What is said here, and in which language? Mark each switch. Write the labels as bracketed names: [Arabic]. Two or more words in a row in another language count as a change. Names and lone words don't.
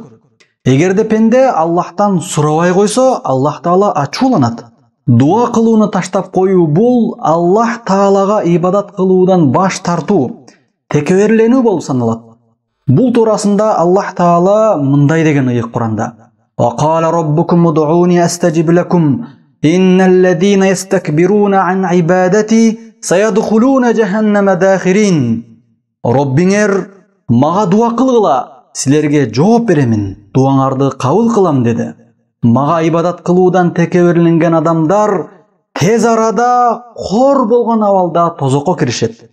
[Kyrgyz] Эгерде пенде Аллахтан сурабай койсо, Аллах Таала ачууланат. Дуа кылууну таштап коюу бул Аллах Таалага ибадат кылуудан баш тартуу, текеберленүү болуп саналат. Бул туурасында Аллах Таала мындай деген ыйык Куранда: [Arabic] "وقال ربكم ادعوني أستجب لكم إن الذين يستكبرون عن عبادتي سيدخلون جهنم داخرين." [Kyrgyz] Роббиңер мага дуа кылгыла, силерге жооп беремин, дуаңарды кабыл кылам деди. Мага ибадат кылуудан текеберленген адамдар тез арада кор болгон абалда тозокко киришет.